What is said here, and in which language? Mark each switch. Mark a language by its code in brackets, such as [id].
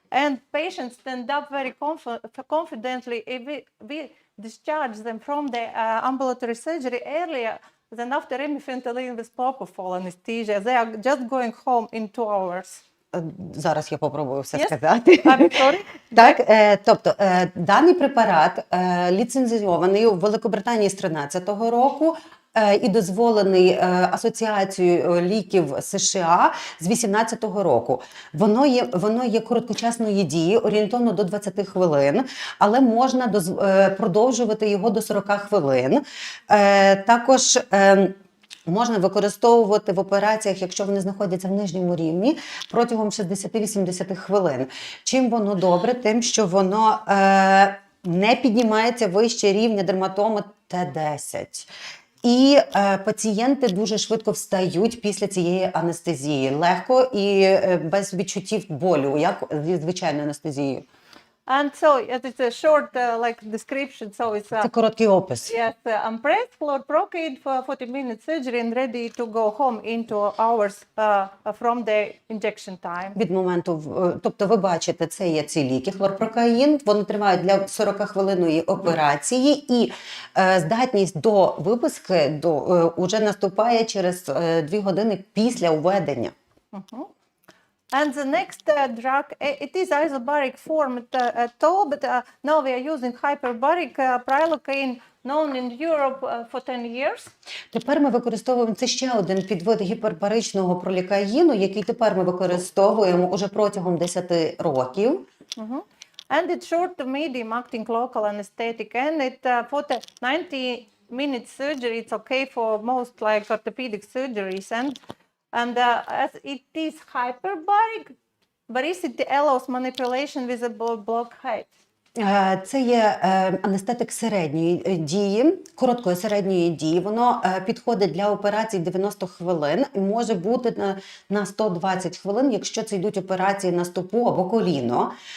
[en] and patients stand up very confidently if we discharge them from the ambulatory surgery earlier than after remifentanil with propofol anesthesia. They are just going home in 2 hours. [uk] Зараз я попробую все [en] Yes. [uk] сказати. [en] I'm sorry. [uk] Так, тобто даний препарат ліцензійований у Великобританії з 2013 року і дозволений Асоціацією ліків США з 2018 року. Воно є короткочасної дії, орієнтовно до 20 хвилин, але можна продовжувати його до 40 хвилин. Також можна використовувати в операціях, якщо вони знаходяться в нижньому рівні, протягом 60-80 хвилин. Чим воно добре? Тим, що воно не піднімається вище рівня дерматоми Т10. І пацієнти дуже швидко встають після цієї анестезії. Легко і без відчуттів болю, як зі звичайною анестезією. [en] And so it's a short description. So it's [uk] Це короткий опис. [en] yes, Ampress, chlorprocade for 40-minute surgery and ready to go home in 2 hours from the injection time. [uk] Від моменту, тобто ви бачите, це є ці ліки, хлорпрокаїн, вони тривають для 40-хвилинної операції і здатність до виписки уже наступає через 2 години після введення. [en] And the next drug, it is isobaric form at all, but now we are using hyperbaric prilocaine, known in Europe for 10 years. [uk] Тепер ми використовуємо, це ще один підвид гіпербаричного пролікаїну, який тепер ми використовуємо уже протягом 10 років. [en] And it's short to medium acting local anesthetic, and it for the 90-minute surgery, it's okay for most like orthopedic surgeries, and as it is hyperbaric, baricity allows manipulation with a blockade. [uk] Це є анестетик середньої дії, короткої середньої дії. Воно підходить для операцій 90 хвилин і може бути на 120 хвилин, якщо це йдуть операції на стопу або коліно.